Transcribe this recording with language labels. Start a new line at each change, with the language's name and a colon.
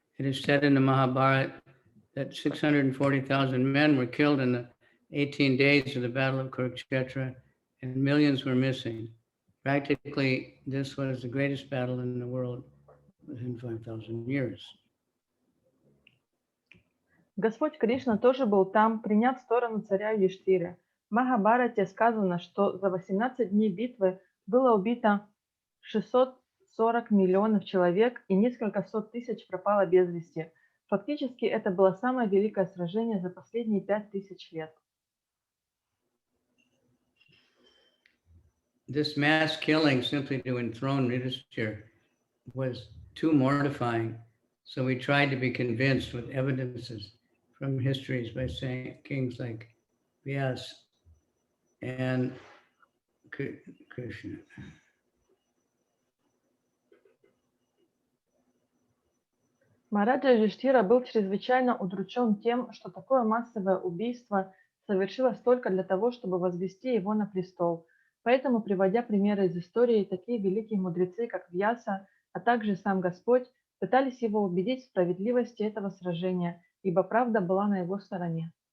English: It is said in the Mahabharata that 640,000 men were killed in the 18 days of the Battle of Kurukshetra, and millions were missing. Practically, this was the greatest battle in the world within 5,000 years.
Russian: Господь Кришна тоже был там, приняв сторону царя Юдхиштхиры. В Махабхарате сказано, что за 18 дней битвы было убито 640 миллионов человек и несколько сот тысяч пропало без вести. Фактически это было самое великое сражение за последние 5000 лет.
English: This mass killing simply to enthrone Yudhishthira was too mortifying, so we tried to be convinced with evidences from histories by saying kings like Vyasa and Krishna.
Russian: Махараджа Юдхиштхира был чрезвычайно удручен тем, что такое массовое убийство совершилось только для того, чтобы возвести его на престол. Поэтому, приводя примеры из истории, такие великие мудрецы, как Вьяса, а также сам Господь, пытались его убедить в справедливости этого сражения, ибо правда была на его стороне.